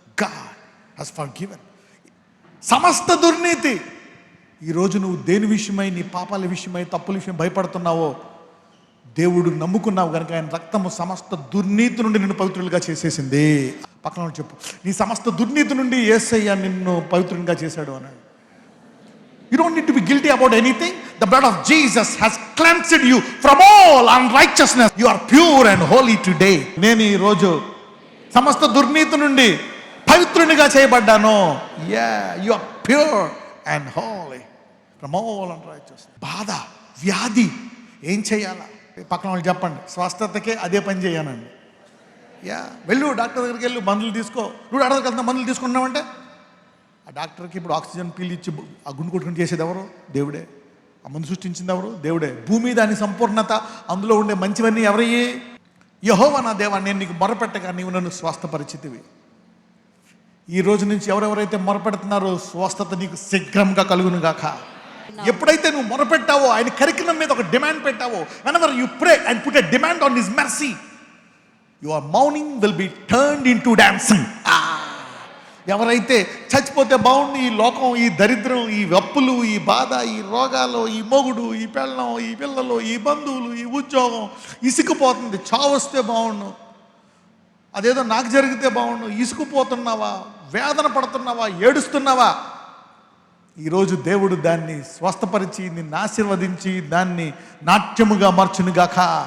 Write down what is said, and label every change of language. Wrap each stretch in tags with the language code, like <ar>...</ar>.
<en>God has forgiven.</en> <te>సమస్త దుర్నీతి. ఈరోజు నువ్వు దేని విషయమై, నీ పాపాల విషయమై, తప్పుల విషయం భయపడుతున్నావో, దేవుడు నమ్ముకున్నావు కనుక ఆయన రక్తము సమస్త దుర్నీతి నుండి నిన్ను పవిత్రులుగా చేసేసింది. పక్కన వాళ్ళు చెప్పు, నీ సమస్త దుర్నీతి నుండి యేసయ్య నిన్ను పవిత్రునిగా చేశాడు అన్నాడు.</te> <en>You don't need to be guilty about anything. The blood of Jesus has cleansed you from all unrighteousness. You are pure and holy today.</en> <te>నేను ఈ రోజు సమస్త దుర్నీతి నుండి పవిత్రునిగా చేయబడ్డాను.</te> <en>Yeah, you are pure and holy from all unrighteousness.</en> <te>బాధ, వ్యాధి ఏం చేయాలా? పక్కన వాళ్ళు చెప్పండి, స్వస్థతకే అదే పని చేయనండి. వెళ్ళు డాక్టర్ దగ్గరికి వెళ్ళు, మందులు తీసుకో. నువ్వు డాక్టర్ దగ్గరికి మందులు తీసుకుంటున్నావంటే ఆ డాక్టర్కి ఇప్పుడు ఆక్సిజన్ పీల్ ఇచ్చి ఆ గుండు కొట్టుకుని చేసేది ఎవరు? దేవుడే. ఆ మందు సృష్టించింది ఎవరు? దేవుడే. భూమి దాని సంపూర్ణత, అందులో ఉండే మంచివన్నీ ఎవరయ్యి? యెహోవా నా దేవా, నేను నీకు మొరపెట్టగా నీవు నన్ను స్వస్థపరిచితివి. ఈ రోజు నుంచి ఎవరెవరైతే మొరపెడుతున్నారో స్వస్థత నీకు శీఘ్రంగా కలుగును గాక. ఎప్పుడైతే నువ్వు మొరపెట్టావో, ఆయన కరికరం మీద ఒక demand పెట్టావో,</te> <en>whenever you pray and put a demand on his mercy, your mourning will be turned into dancing.</en> <te>ఎవరైతే చచ్చిపోతే బాగుండి, ఈ లోకం, ఈ దరిద్రం, ఈ అప్పులు, ఈ బాధ, ఈ రోగాలు, ఈ మొగుడు, ఈ పెళ్ళం, ఈ పిల్లలు, ఈ బంధువులు, ఈ ఉద్యోగం ఇసుకుపోతుంది, చావు వస్తే బాగుండు, అదేదో నాకు జరిగితే బాగుండు, ఇసుకుపోతున్నావా, వేదన పడుతున్నావా, ఏడుస్తున్నావా, ఈరోజు దేవుడు దాన్ని స్వస్థపరిచి నిన్ను ఆశీర్వదించి దాన్ని నాట్యముగా మార్చునుగాక.</te>